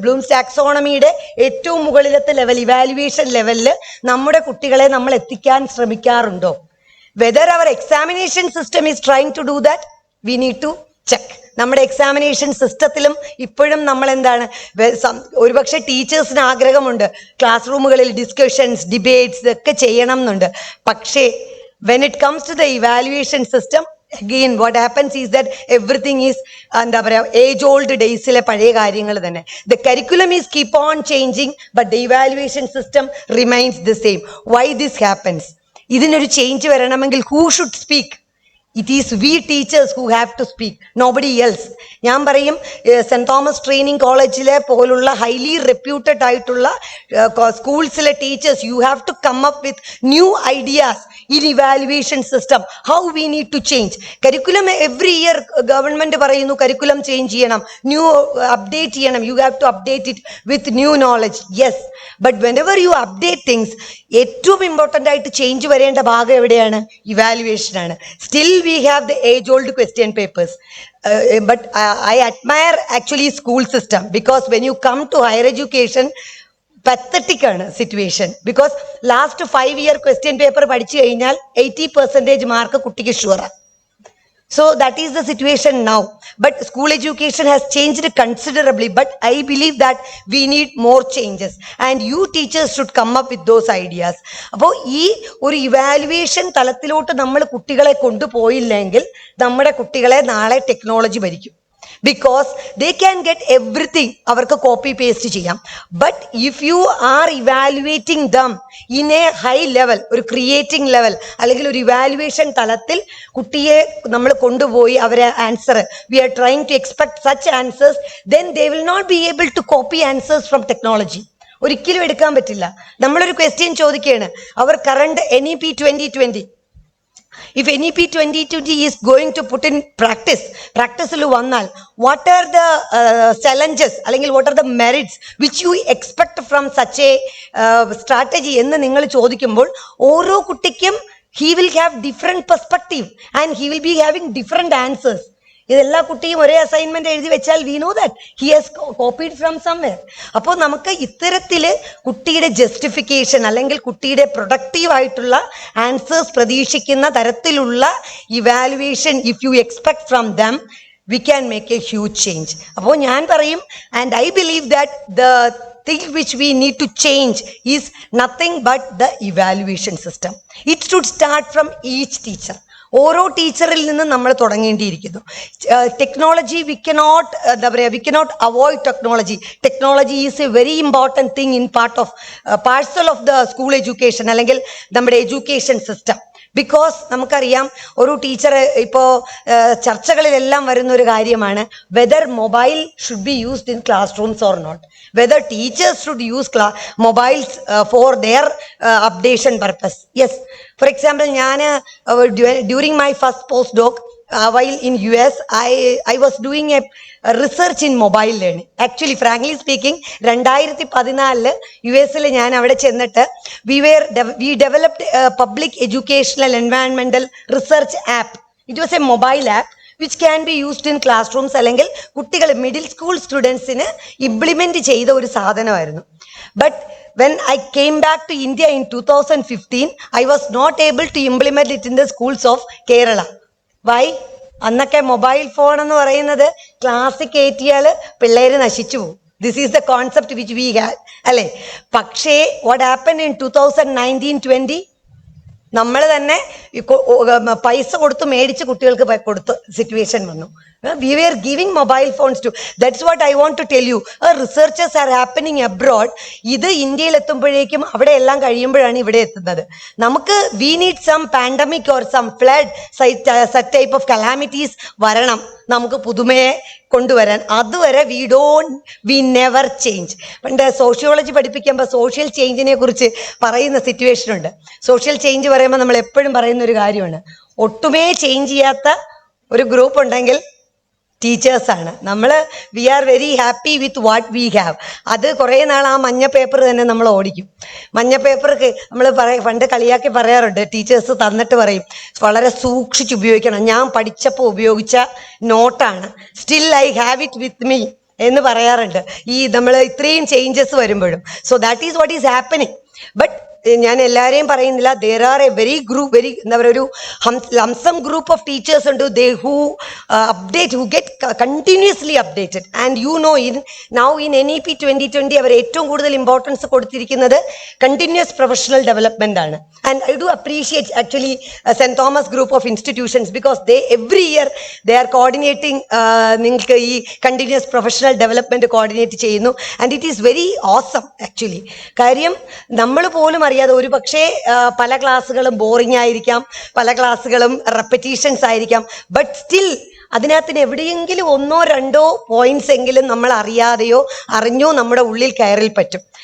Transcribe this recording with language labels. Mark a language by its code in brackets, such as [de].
[ml] Bloom's ടാക്സോണമിയുടെ ഏറ്റവും മുകളിലത്തെ level, evaluation ലെവലിൽ നമ്മുടെ കുട്ടികളെ നമ്മൾ എത്തിക്കാൻ ശ്രമിക്കാറുണ്ടോ? [en] Whether our examination system is trying to do that, we need to check. [ml] നമ്മുടെ എക്സാമിനേഷൻ സിസ്റ്റത്തിലും ഇപ്പോഴും നമ്മൾ എന്താണ്, ഒരുപക്ഷെ ടീച്ചേഴ്സിന് ആഗ്രഹമുണ്ട് ക്ലാസ് റൂമുകളിൽ ഡിസ്കഷൻസ്, ഡിബേറ്റ്സ് ഇതൊക്കെ ചെയ്യണം എന്നുണ്ട്. [en] പക്ഷേ when it comes to the evaluation system, again what happens is that everything is [ml] എന്താ പറയുക, [en] age old ഡേയ്സിലെ [ml] പഴയ കാര്യങ്ങൾ തന്നെ. [en] The curriculum is keep on changing, but the evaluation system remains the same. Why this happens? [ml] ഇതിനൊരു change വരണമെങ്കിൽ [en] who should speak? It is we teachers who have to speak, nobody else. [ml] ഞാൻ പറയും saint Thomas training കോളേജിലെ പോലുള്ള highly reputed ആയിട്ടുള്ള സ്കൂൾസിലെ teachers, [en] You have to come up with new ideas in evaluation system. How we need to change curriculum. [ml] Every year government പറയുന്നു curriculum change ചെയ്യണം, new update ചെയ്യണം. [en] You have to update it with new knowledge. Yes, but whenever you update things, [ml] ഏറ്റവും important ആയിട്ട് change വരേണ്ട ഭാഗം എവിടെയാണ്? Evaluation ആണ്. [en] still we have the age old question papers, but I admire actually school system, because when you come to higher education, pathetic ആണ് situation, because last 5 year question paper [ml] പഠിച്ചു കഴിഞ്ഞാൽ [en] 80% mark [ml] കുട്ടിക്ക് ഷുവറാണ്. [en] So that is the situation now. But school education has changed considerably. But I believe that we need more changes. And you teachers should come up with those ideas. [ml] അപ്പോൾ ഈ ഒരു evaluation തലത്തിലോട്ട് നമ്മൾ കുട്ടികളെ കൊണ്ടുപോയില്ലെങ്കിൽ നമ്മുടെ കുട്ടികളെ നാളെ technology ഭരിക്കും. [en] Because they can get everything, [ml] അവർക്ക് കോപ്പി പേസ്റ്റ് ചെയ്യാം. [en] but if you are evaluating them in a high level, [ml] ഒരു ക്രിയേറ്റിംഗ് ലെവൽ അല്ലെങ്കിൽ ഒരു ഇവാലുവേഷൻ തലത്തിൽ കുട്ടിയെ നമ്മൾ കൊണ്ടുപോയി അവരെ [en] Answer, we are trying to expect such answers, then they will not be able to copy answers from technology. [ml] ഒരിക്കലും എടുക്കാൻ പറ്റില്ല. നമ്മളൊരു ക്വസ്റ്റ്യൻ ചോദിക്കുകയാണ്, [en] our current NEP 2020, if NEP 2020 is going to put in practice lu vannal, what are the challenges അല്ലെങ്കിൽ what are the merits which you expect from such a strategy [ml] എന്ന് നിങ്ങൾ ചോദിക്കുമ്പോൾ ഓരോ കുട്ടിക്കും [en] he will have different perspective and he will be having different answers. [ml] ഇതെല്ലാ കുട്ടിയും ഒരേ assignment എഴുതി വെച്ചാൽ [en] We know that he has copied from somewhere. [ml] അപ്പോൾ നമുക്ക് ഇത്തരത്തിൽ കുട്ടിയുടെ ജസ്റ്റിഫിക്കേഷൻ അല്ലെങ്കിൽ കുട്ടിയുടെ പ്രൊഡക്റ്റീവ് ആയിട്ടുള്ള ആൻസേഴ്സ് പ്രതീക്ഷിക്കുന്ന തരത്തിലുള്ള evaluation if you expect from them, [en] we can make a huge change. [ml] അപ്പോൾ ഞാൻ പറയും, [en] and I believe that the thing which we need to change is nothing but the evaluation system. It should start from each teacher. [ml] ഓരോ ടീച്ചറിൽ നിന്നും നമ്മൾ തുടങ്ങേണ്ടിയിരിക്കുന്നു. [en] Technology we cannot, എന്താ പറയുക, we cannot avoid technology. Technology is a very important thing in parcel of the school education [ml] അല്ലെങ്കിൽ നമ്മുടെ [en] Education system. [ml] Because നമുക്കറിയാം, ഒരു teacher ഇപ്പോൾ ചർച്ചകളിലെല്ലാം വരുന്നൊരു കാര്യമാണ് [en] Whether mobile should be used in classrooms or not, whether teachers should use mobiles for their updation purpose. [ml] Yes, for example ഞാൻ during my first post doc [en] while in US, I was doing a research in mobile learning. Actually, frankly speaking, 2014 [ml] US-ൽ ഞാൻ അവിടെ ചെന്നിട്ട് [en] we developed a public educational environmental research app. It was a mobile app which can be used in classrooms. [ml] അല്ലെങ്കിൽ കുട്ടികൾ middle school സ്റ്റുഡൻസിന് implement ചെയ്ത ഒരു സാധനമായിരുന്നു. [en] But when I came back to India in 2015, I was not able to implement it in the schools of Kerala. Why? [ml] അന്നൊക്കെ mobile phone എന്ന് പറയുന്നത് ക്ലാസ്സിൽ കയറ്റിയാൽ പിള്ളേർ നശിച്ചു പോകും. [en] this is the concept which we had, [ml] അല്ലേ? പക്ഷേ വാട്ട് ഹാപ്പൻ ഇൻ 2019-20, നമ്മൾ തന്നെ പൈസ കൊടുത്ത് മേടിച്ച് കുട്ടികൾക്ക് കൊടുത്ത സിറ്റുവേഷൻ വന്നു. [en] We were giving mobile phones to. That's what I want to tell you. Researchers are happening abroad. [ml] ഇത് ഇന്ത്യയിൽ എത്തുമ്പോഴേക്കും അവിടെ എല്ലാം കഴിയുമ്പോഴാണ് ഇവിടെ എത്തുന്നത്. നമുക്ക് [en] we need some pandemic or some flood, such type of calamities [ml] വരണം നമുക്ക് പുതുമയെ കൊണ്ടുവരാൻ. അതുവരെ [en] we never change. [ml] പണ്ട് സോഷ്യോളജി പഠിപ്പിക്കുമ്പോൾ സോഷ്യൽ ചേഞ്ചിനെ കുറിച്ച് പറയുന്ന സിറ്റുവേഷൻ ഉണ്ട്. സോഷ്യൽ ചേഞ്ച് പറയുമ്പോൾ നമ്മൾ എപ്പോഴും പറയുന്ന ഒരു കാര്യമാണ്, ഒട്ടുമേ ചേഞ്ച് ചെയ്യാത്ത ഒരു ഗ്രൂപ്പ് ഉണ്ടെങ്കിൽ ടീച്ചേഴ്സാണ്. നമ്മൾ [en] We are very happy with what we have. [ml] അത് കുറേ നാൾ ആ മഞ്ഞ പേപ്പർ തന്നെ നമ്മൾ ഓടിക്കും. മഞ്ഞ പേപ്പർക്ക് നമ്മൾ പണ്ട് കളിയാക്കി പറയാറുണ്ട്, ടീച്ചേഴ്സ് തന്നിട്ട് പറയും വളരെ സൂക്ഷിച്ച് ഉപയോഗിക്കണം, ഞാൻ പഠിച്ചപ്പോൾ ഉപയോഗിച്ച നോട്ടാണ്, [en] still I have it with me [ml] എന്ന് പറയാറുണ്ട് ഈ നമ്മൾ ഇത്രയും ചേഞ്ചസ് വരുമ്പോഴും. [en] So that is what is happening. [ml] But ഞാൻ എല്ലാവരെയും പറയുന്നില്ല, [en] there are a very [ml] എന്താ പറയുക, ഒരു ലംസം ഗ്രൂപ്പ് ഓഫ് ടീച്ചേഴ്സ് ഉണ്ട്, [en] who update, who get continuously updated. And you know, now in [ml] NEP 2020 അവർ ഏറ്റവും കൂടുതൽ ഇമ്പോർട്ടൻസ് കൊടുത്തിരിക്കുന്നത് കണ്ടിന്യൂസ് പ്രൊഫഷണൽ ഡെവലപ്മെന്റ് ആണ്. [en] And I do appreciate actually St. Thomas group of institutions, because they every year they are coordinating, [ml] നിങ്ങൾക്ക് ഈ continuous professional development coordinate ചെയ്യുന്നു. [en] And it is very awesome actually. [ml] കാര്യം നമ്മൾ പോലും അറിയാതെ, ഒരു പക്ഷേ പല ക്ലാസ്സുകളും ബോറിംഗ് ആയിരിക്കാം, പല ക്ലാസ്സുകളും റെപ്പറ്റീഷൻസ് ആയിരിക്കാം, ബട്ട് സ്റ്റിൽ അതിനകത്തിന് എവിടെയെങ്കിലും 1-2 പോയിന്റ്സ് എങ്കിലും നമ്മൾ അറിയാതെയോ അറിഞ്ഞോ നമ്മുടെ ഉള്ളിൽ കയറിൽ പറ്റും.